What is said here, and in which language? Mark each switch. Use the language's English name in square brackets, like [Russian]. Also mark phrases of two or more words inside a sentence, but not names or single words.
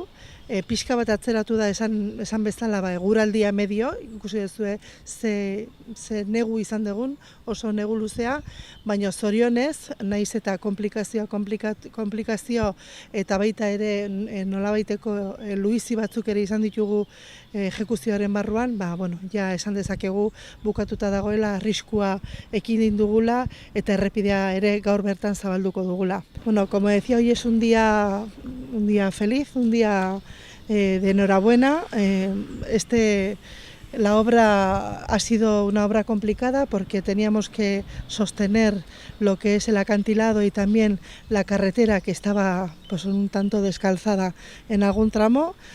[Basque] Pixka bat atzeratu da esan bezala eguraldia medio, ikusi duzue ze negu izan dugun, oso negu luzea, baina zorionez, naiz eta komplikazio eta baita ere nolabaiteko luizi batzuk ere izan ditugu ejekuzioaren barruan, ja esan dezakegu bukatuta dagoela, arriskua ekidin dugula eta errepidea ere gaur bertan zabalduko dugula. [Spanish] Como decía, hoy es un día feliz, un día de enhorabuena. La obra ha sido una obra complicada porque teníamos que sostener lo que es el acantilado y también la carretera, que estaba un tanto descalzada en algún tramo.